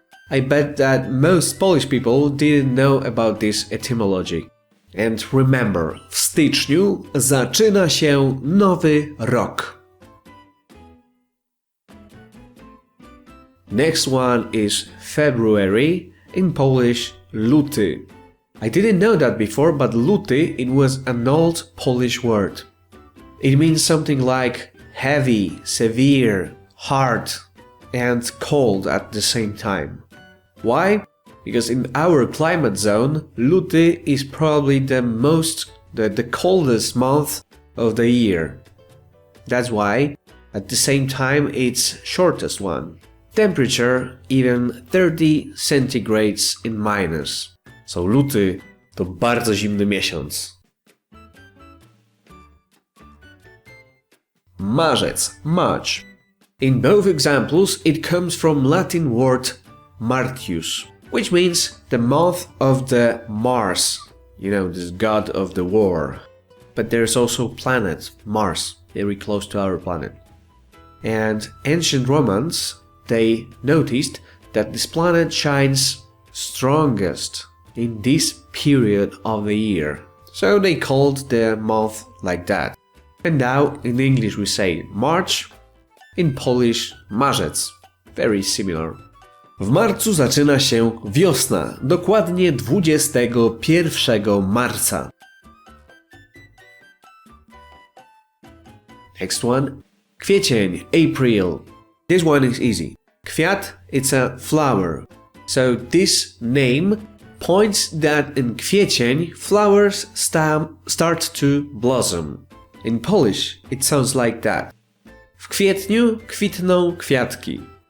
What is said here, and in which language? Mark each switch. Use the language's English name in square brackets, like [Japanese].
[English] I bet that most Polish people didn't know about this etymology. And remember, [Polish] w styczniu zaczyna się nowy rok. [English] Next one is February, in Polish luty. I didn't know that before, but luty, it was an old Polish word. It means something like heavy, severe, hard, and cold at the same time. Why? Because in our climate zone, luty is probably the coldest month of the year. That's why, at the same time, it's shortest one. Temperature even 30 centigrades in minus. [Polish] So luty to bardzo zimny miesiąc. [English] Marzec, March. In both examples, it comes from Latin word Martius, which means the month of the Mars, this god of the war. But there's also planet Mars, very close to our planet. And ancient Romans, they noticed that this planet shines strongest in this period of the year. So they called the month like that. And now in English we say March, in Polish Marzec. Very similar. [Polish] W marcu zaczyna się wiosna, dokładnie 21 marca. [English] Next one, Kwiecień April. This one is easy. Kwiat, it's a flower. So this name points that in kwiecień flowers start to blossom. In Polish, it sounds like that. [Polish] W kwietniu kwitną kwiatki.